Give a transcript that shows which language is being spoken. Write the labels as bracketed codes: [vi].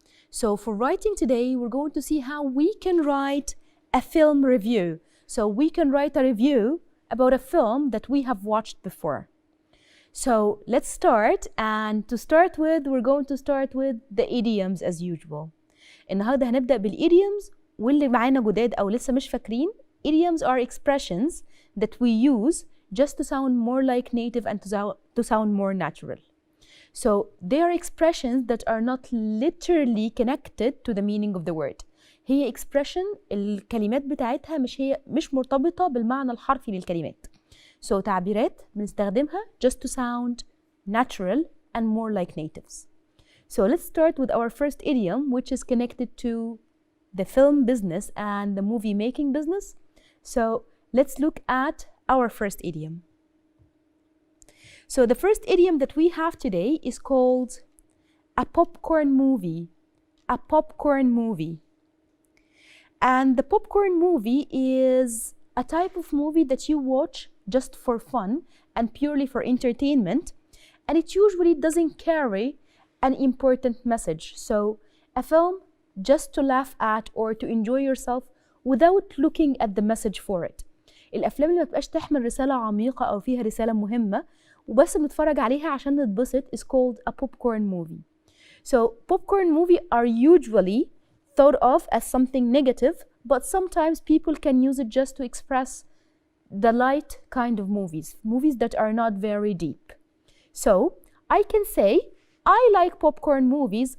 [en] So for writing today, we're going to see how we can write a film review. So we can write a review about a film that we have watched before. So let's start. And to start with, we're going to start with the idioms as usual. [ar] النهارده هنبدأ بالidioms واللي معانا جداد أو لسه مش فاكرين. [en] Idioms are expressions that we use just to sound more like native and to sound more natural. So they are expressions that are not literally connected to the meaning of the word. [ar] هي expression الكلمات بتاعتها مش مرتبطة بالمعنى الحرفي للكلمات. [en] So [ar] تعبيرات بنستخدمها [en] just to sound natural and more like natives. So let's start with our first idiom, which is connected to the film business and the movie making business. So let's look at our first idiom. So the first idiom that we have today is called a popcorn movie. A popcorn movie. And the popcorn movie is a type of movie that you watch just for fun and purely for entertainment. And it usually doesn't carry an important message. So a film just to laugh at or to enjoy yourself without looking at the message for it. [ar] الأفلام اللي ما تبقاش تحمل رسالة عميقة أو فيها رسالة مهمة وبس بنتفرج عليها عشان نتبسط [en] is called a popcorn movie. So popcorn movie are usually thought of as something negative, but sometimes people can use it just to express the light kind of movies that are not very deep. So I can say, I like popcorn movies.